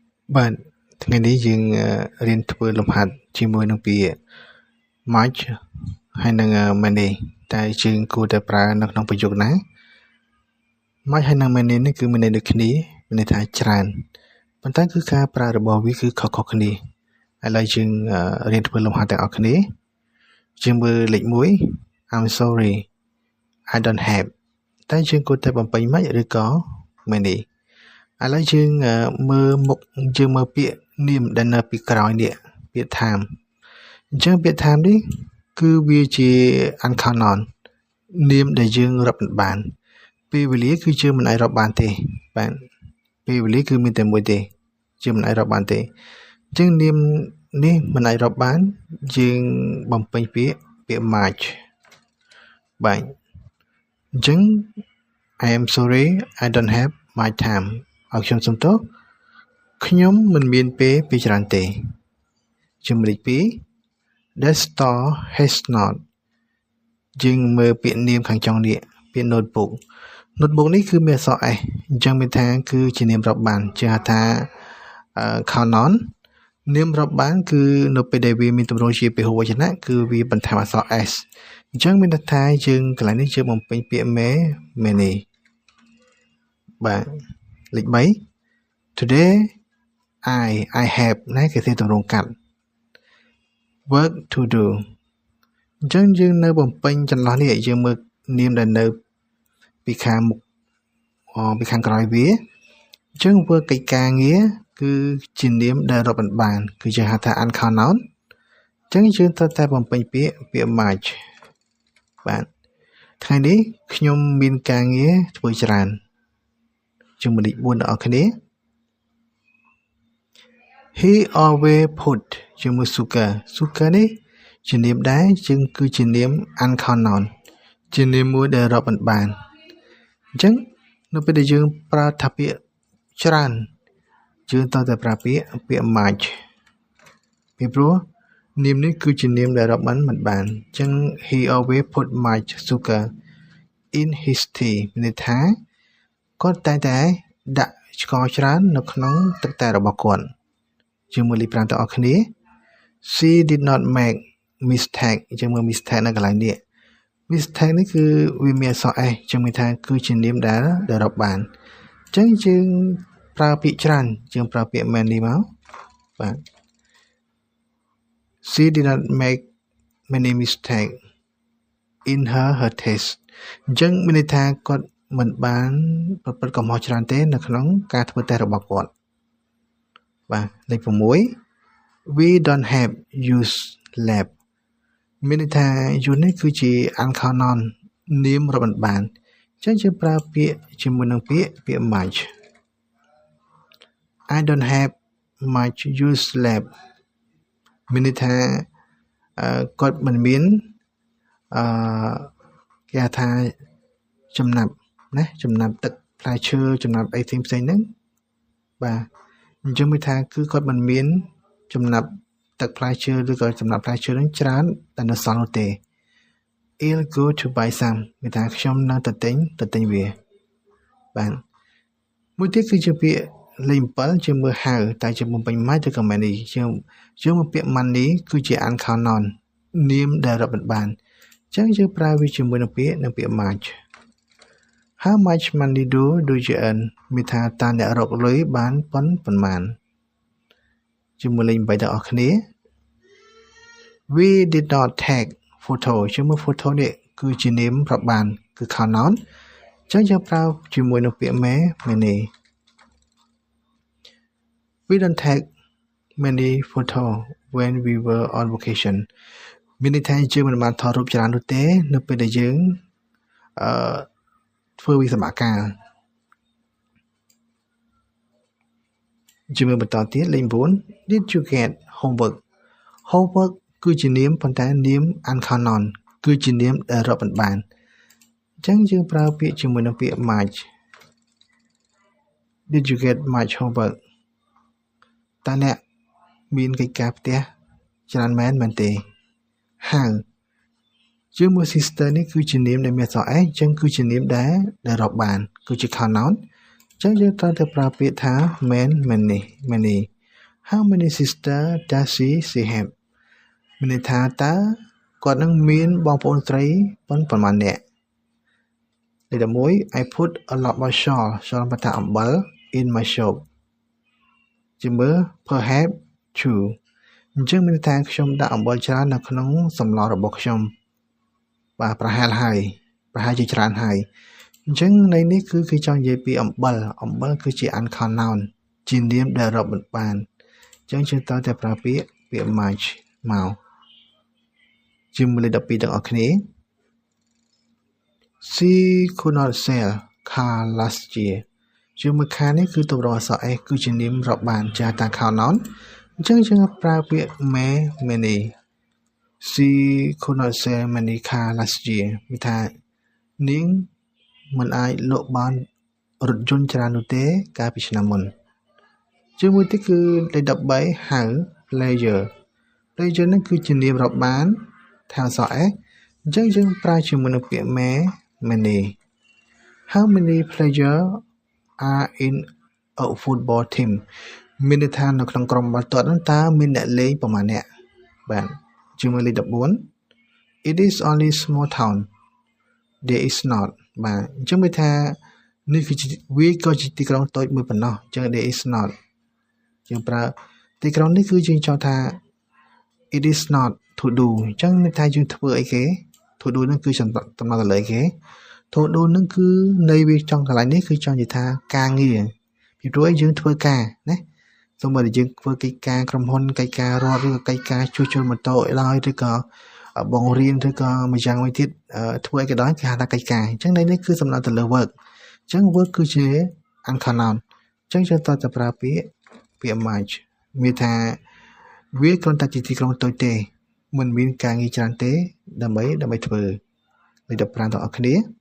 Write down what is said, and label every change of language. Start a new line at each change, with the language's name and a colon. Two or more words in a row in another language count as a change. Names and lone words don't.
Khmer: បាទថ្ងៃនេះយើងរៀនធ្វើលំហាត់ជាមួយនឹងពាក្យ much ហើយនឹង many តែយើងគួរតែប្រើនៅក្នុងប្រយោគណា much ហើយនឹង many នេះគឺមានន័យដូចគ្នាមានន័យថាច្រើនប៉ុន្តែគឺការប្រើរបស់វាគឺខុសៗគ្នាឥឡូវយើងរៀនធ្វើលំហាត់ទាំងអស់គ្នាយើងមើលលេខ1
English: I'm sorry I don't have
Khmer: តែយើងគួរតែបំពេញម៉េចឬក៏ many ឥឡូវយើងមើលពាក្យនាមដែលនៅពីក្រោយនេះពាក្យ time អញ្ចឹងពាក្យ time នេះគឺវាជា uncounted នាមដែលយើងរាប់មិនបានពេលវេលាគឺយើងមិនអាចរាប់បានទេបាទពេលវេលាគឺមានតែមួយទេយើងមិនអាចរាប់បានទេអញ្ចឹងនាមនេះមិន អាចរាប់បានយើងបំពេញពាក្យ much បាទអញ្ចឹង
English: I am sorry I don't have much time
Khmer: ឲ្យខ្ញុំសុំទោសខ្ញុំមិនមានពេលច្រើនទេជំរាប2
English: The store has not
Khmer: យើងមើលពាក្យនាម ខាងចុងនេះពាក្យ notebook នេះគឺមានអក្សរ S អញ្ចឹងមានថាគឺជានាមរាប់បានជាហៅថា count នាមរាប់បានគឺនៅពេលដែលវាមានទម្រង់ជា ពហុវចនៈគឺវាបន្ថែមអក្សរ S អញ្ចឹងមានន័យថាយើងកន្លែងនេះយើងបំពេញពាក្យ many បាទលេខ3 Today
English: I have
Khmer: ណាគេធ្វើទម្រង់កាត់
English: work to do
Khmer: អញ្ចឹងយើងនៅបំពេញចន្លោះនេះយើងមើលនាមដែលនៅពីខាងមុខពីខាងក្រោយវាអញ្ចឹងធ្វើកិច្ចការងារគឺជានាមដែលរាប់មិនបានគឺជាហៅថា uncounted អញ្ចឹងយើងត្រូវតែបំពេញពាក្យ much បាទថ្ងៃនេះខ្ញុំមានការងារធ្វើច្រើនជំរាប4ដល់អ្នកគ្នា
English: He always put
Khmer: ជាមួយ sugar នេះជានាមដែរយើងគឺជានាម uncounted ជានាមមួយដែលរាប់មិនបានអញ្ចឹងនៅពេលដែលយើងប្រើ ថាពាក្យច្រើនយើងត្រូវតែប្រើពាក្យ much ពីព្រោះនាមនេះគឺជានាមដែលរាប់មិនបានអ ញ្ចឹង
English: He always put much sugar in his tea
Khmer: មានន័យថាគាត់តែងតែដាក់ស្ករច្រើននៅក្នុងទឹកតែរបស់គាត់យើងមើលលេខ5ទាំងអស់គ្នា
English: She did not make mistake
Khmer: យើងមើល mistake នៅកន្លែងនេះ mistake នេះគឺវាមានអក្សរ S យើងមានថាគឺជានាមដែលរាប់បានអញ្ចឹងយើងប្រើពាក្យច្រើនយើងប្រើពាក្យ many មកបាទ
English: She did not make many mistake in her test
Khmer: អញ្ចឹងមានន័យថាគាត់មិនបានប្រព្រឹត្តកំហុសច្រើនទេនៅក្នុងការធ្វើតេស្តរបស់គាត់បាទលេខ6
English: We don't have use lab
Khmer: មានន័យថា use នេះគឺជា uncounted នាមរាប់មិនបានអញ្ចឹងយើងប្រើពាក្យជាមួយនឹងពាក្យ much
English: I don't have much use lab
Khmer: មានន័យថាគាត់មិនមានគេហៅថាចំណាប់ទឹកផ្លែឈើចំណាប់អីផ្សេងហ្នឹងបាទអញ្ចឹងមានថា គឺគាត់មិនមានចំណាប់ទឹកផ្លែឈើឬក៏ចំណាប់ផ្លែឈើហ្នឹងច្រើនតែនៅសល់នោះទេ
English: I'll go to buy
Khmer: some មានថាខ្ញុំនៅទៅទិញវាបាទមួយទៀតគឺជាពាក្យលេខ7ជាមើលហៅតែជាបំពេញ much ឬក៏ many យើងមកពាក្យ money គឺជា uncounted នាមដែលរាប់មិនបានអញ្ចឹងយើងប្រើវាជាមួយនឹងពាក្យ much
English: How much money do you earn
Khmer: មានថាតើអ្នករកលុយបានប៉ុន្មានជាមួយលេខ8ទាំងអស់គ្នា
English: We did not take photo
Khmer: ជាមួយ photo នេះគឺជានាមរាប់បានគឺ counted អញ្ចឹងយើងប្រើជាមួយនឹងពាក្យ many
English: We don't take many photo when we were on vacation
Khmer: មានន័យថាយើងមិនបានថតរូបច្រើននោះទេនៅពេលដែលយើង ធ្វើវិសមការជាមើលបន្តទៀតលេខ9
English: Did you get homework
Khmer: គឺជានាមប៉ុន្តែនាម uncounted គឺជានាមដែលរាប់មិនបានអញ្ចឹងយើងប្រើពាក្យជាមួយនឹងពាក្យ much
English: Did you get much homework
Khmer: តើអ្នកមានកិច្ចការផ្ទះច្រើនមែនទេ How យើងមើល sister នេះគឺជានាមដែលមានអក្សរ S អញ្ចឹងគឺជានាមដែលរាប់បានគឺជា counted អញ្ចឹងយើងត្រូវតែប្រើពាក្យថា many
English: How many sisters does she have
Khmer: មានន័យថាតើគាត់នឹងមានបងប្អូនស្រីប៉ុន្មាននាក់លេខ11 I
English: put a lot of salt
Khmer: បតាអំបិល
English: in my shop
Khmer: ជាមើល
English: perhaps true
Khmer: អញ្ចឹងមានន័យថាខ្ញុំដាក់អំបិលច្រើននៅក្នុងសម្លរបស់ខ្ញុំបាទប្រហែលជាច្រើនហើយអញ្ចឹងន័យនេះគឺគេចង់និយាយពីអំបិលគឺជា
English: uncount noun
Khmer: ជានាមដែលរាប់មិនបានអញ្ចឹងយើងត្រូវតែប្រើពាក្យ much មកជាមួយលេខ12ទាំងអស់គ្នា
English: She could not sell car last year
Khmer: ជាមួយ car នេះគឺទម្រង់អក្សរ S គឺជានាមរាប់បានចាស់តា
English: count noun
Khmer: អញ្ចឹងយើងប្រើពាក្យ many
English: She could not sell many car last year
Khmer: មានថានាងមិនអាចលក់បានរថយន្តច្រើននោះទេកាលពីឆ្នាំមុនជាមួយទៀតគឺលេខ13
English: how pleasure
Khmer: នេះគឺជានាមរាប់បានថែមអក្សរ S អញ្ចឹងយើងប្រើជាមួយនឹងពាក្យ many
English: How many players are in a football team
Khmer: មានន័យថានៅក្នុងក្រុមបាល់ទាត់ហ្នឹងតើមានអ្នកលេងប្រមាណអ្នកបាទជាមួយលេខ14
English: It is only small town there is not
Khmer: បាទអញ្ចឹងមានថានេះគឺជាវាក៏ជាទីក្រុងតូចមួយប៉ុណ្ណោះអញ្ចឹង
English: there is not
Khmer: យើងប្រើទីក្រុងនេះគឺយើងចង់ថា
English: it is not to do
Khmer: អញ្ចឹងមានថាយើងធ្វើអីគេ
English: to do
Khmer: ហ្នឹងគឺតំណទៅលើគេ
English: to do
Khmer: ហ្នឹងគឺនៃវាចង់កន្លែងនេះគឺចង់ និយាយថាការងារពីព្រោះយើងធ្វើការណាសូម្បីតែយើងធ្វើកិច្ចការក្រុមហ៊ុនកិច្ចការរដ្ឋឬក៏កិច្ចការជួសជុលម៉ូតូឲ្យឡើយឬក៏បងរៀនឬក៏មួយយ៉ាងមួយទៀតធ្វើអីក៏ដោយគេហៅថាកិច្ចការអញ្ចឹងនេះគឺសំដៅទៅលើ work អញ្ចឹង work គឺជា
English: uncount noun
Khmer: អញ្ចឹងយើងត្រូវតែប្រើពាក្យ much មានថាវាគ្រាន់តែជាទីក្រុងតូចទេមិនមានការងារច្រើនទេដើម្បីធ្វើលេខ15ទាំងអស់គ្នា